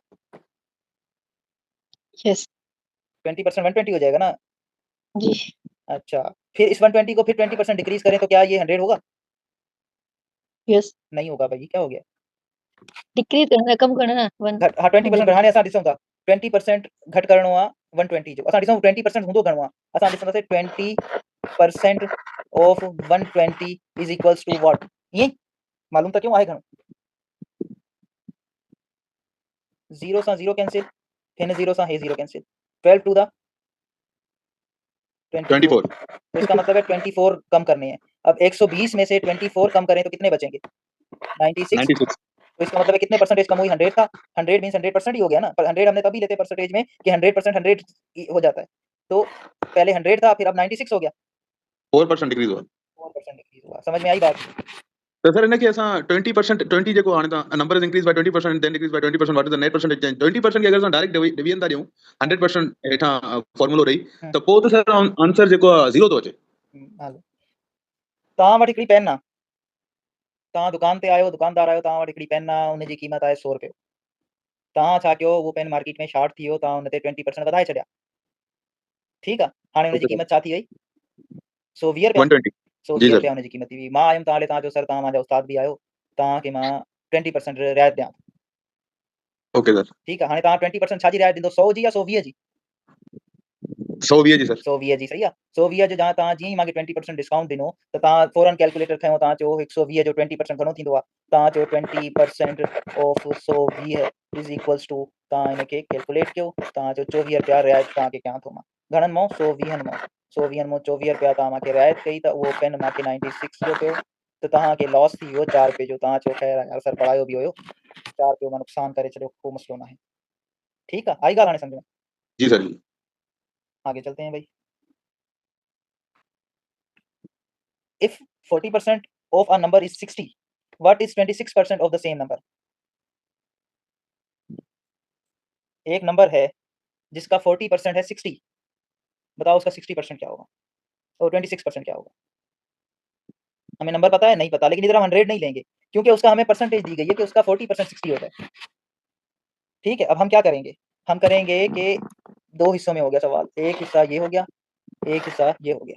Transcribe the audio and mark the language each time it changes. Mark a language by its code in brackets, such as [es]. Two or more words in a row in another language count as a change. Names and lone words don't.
[hi] यस 20% 120 हो जाएगा ना जी। अच्छा, फिर इस 120 को फिर 20% डिक्रीज करें तो क्या ये 100 होगा? यस नहीं होगा भाई, क्या हो गया? डिक्रीज करना, कम करना ना 1 [sd] घट, हाँ 20% घटाने असां ॾिसूं था, 20% घट करणो आहे 120 जो, असां ॾिसूं 20% हूंदो घणो आहे, असां ॾिसंदासीं [en] 20% of 120 is equals to what? [sd] ईअं मालूम त क्यों आहे घणो? 0 सां 0 कैंसिल, हिन 0 सां हे 0 कैंसिल, [en] 12 to the 24, [hi] तो इसका मतलब है 24 कम करने हैं। अब 120 में से 24 कम करें तो कितने बचेंगे? 96। तो इसका मतलब है कितने परसेंटेज कम हुई? 100 था, 100 मींस 100% ही हो गया ना, पर 100 हमने तभी लेते परसेंटेज में कि 100% 100 हो जाता है, तो पहले 100 था, फिर अब 96 हो गया, 4% डिक्रीज हुआ। 4% डिक्रीज हुआ। समझ में आई बात? [sd] तो सर इनके असा 20% 20 जेको आने था [en] number is increase by 20% then decrease by 20%, what is the net percentage change? [sd] 20% के अगर डायरेक्ट डिवीजन था दियो 100% हेठा फार्मूला रही तो पो तो सर आंसर जेको 0 तो अचे। हालो तव्हां वटि हिकिड़ी पेन आहे, तव्हां दुकान ते आयो, दुकानदार आयो, तव्हां वटि हिकिड़ी पेन आहे, उनजी क़ीमत आहे 100 रुपए, तव्हां छा कयो, वो पेन मार्केट में शॉर्ट थी वियो, तव्हां उन ते 20% वधाए छॾिया, ठीकु आहे, हाणे उनजी क़ीमत छा थी वई? 120 रुपया, 120 जी 120 सर। रुपया उनजी क़ीमत थी हुई। मां आयुमि तव्हां ॾे, तव्हां चयो सर तव्हां मुंहिंजा उस्ताद बि आहियो, तव्हांखे मां 20% रियायत ॾियां, ओके सर। ठीकु आहे। हाणे तव्हां 20% छाजी रियायत ॾींदो? 100 जी या 120 जी? 120 जी सर। 120 जी, सही आहे। 120 जो जहां तव्हां जीअं ई मूंखे 20% डिस्काउंट ॾिनो त तव्हां फौरन कैलकुलेटर खयों, तव्हां चयो 120 जो 20% घणो थींदो आहे, तव्हां चयो [en] 20% of 120 is equals to, [sd] तव्हां हिनखे कैलकुलेट कयो, तव्हां चयो 24 रुपया रियायत तव्हांखे कयां थो मां, घणनि मां? 120 मां, 120 मां 24 रुपया तव्हां मूंखे रियायत कई, त उहो पेन मूंखे 96 जो पियो, त तव्हांखे लॉस थी वियो 4 रुपए जो। तव्हां चयो ख़ैर यार सर पढ़ायो बि हुयो, 4 रुपए मां नुक़सान करे छॾियो, को मसलो न आहे, ठीकु आहे। आई ॻाल्हि हाणे सम्झ में? जी सर। [hi] आगे चलते हैं भाई। [en] If 40% of a number is 60, what is 26% of the same number? [hi] एक नंबर है जिसका 40% है 60, बताओ उसका 60% क्या होगा और 26% क्या होगा? हमें नंबर पता है? नहीं पता, लेकिन इधर हम 100 नहीं लेंगे क्योंकि उसका हमें परसेंटेज दी गई है कि उसका 40% 60 होता है। ठीक है, अब हम क्या करेंगे, हम करेंगे कि 2 हिस्सों में हो गया सवाल, एक हिस्सा ये हो गया, एक हिस्सा ये हो गया।